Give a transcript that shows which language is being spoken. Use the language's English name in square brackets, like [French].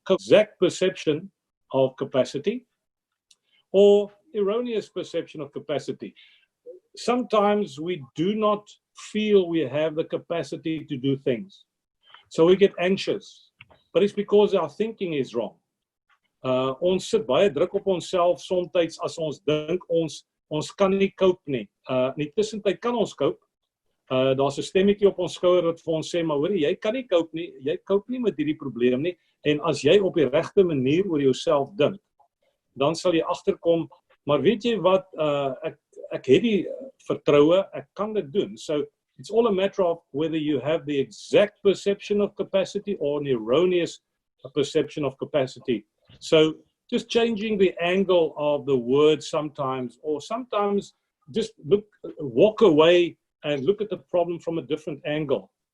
[English] Exact perception of capacity, or erroneous perception of capacity. Sometimes we do not feel we have the capacity to do things. So we get anxious, but it's because our thinking is wrong. [Afrikaans] Ons sit baie druk op onsself soms as ons dink ons kan nie cope nie. In die tussentyd kan ons cope. Daar's 'n stemmetjie op ons skouer wat vir ons sê, maar hoor jy kan nie cope nie. Jy cope nie met hierdie probleem nie. En as jy op die regte manier oor jouself dink, dan sal jy agterkom, maar weet jy wat, ek het die vertroue, ek kan dit doen. [English] So it's all a matter of whether you have the exact perception of capacity or an erroneous perception of capacity. So just changing the angle of the word sometimes, or sometimes just walk away and look at the problem from a different angle.